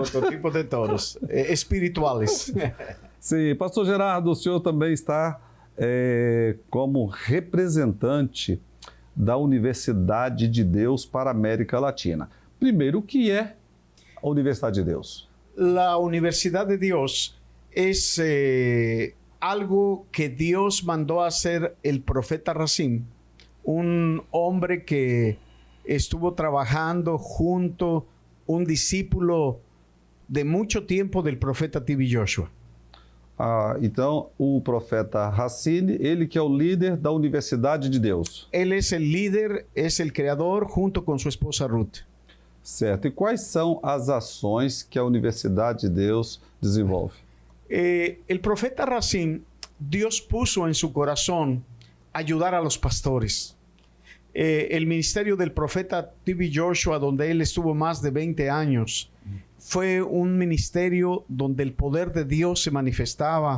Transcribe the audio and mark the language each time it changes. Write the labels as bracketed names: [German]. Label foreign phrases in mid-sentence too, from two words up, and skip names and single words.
[Portuguese] Outro tipo de touros, espirituais. Sim, pastor Gerardo, o senhor também está como representante da Universidade de Deus para a América Latina. Primeiro, o que é a Universidade de Deus? [Spanish] La Universidad de Dios es algo que Dios mandó a hacer el profeta Racine, un hombre que estuvo trabajando junto, un discípulo de mucho tiempo del profeta T.B. Joshua. [Portuguese] Então, o profeta Racine, ele que é o líder da Universidade de Deus. [Spanish] Él es el líder, es el creador, junto con su esposa Ruth. [Portuguese] Certo. E quais são as ações que a Universidade de Deus desenvolve? [Spanish] El profeta Racine, Dios puso en su corazón ayudar a los pastores. El ministerio del profeta T.B. Joshua, donde él estuvo más de 20 años, fue un ministerio donde el poder de Dios se manifestaba.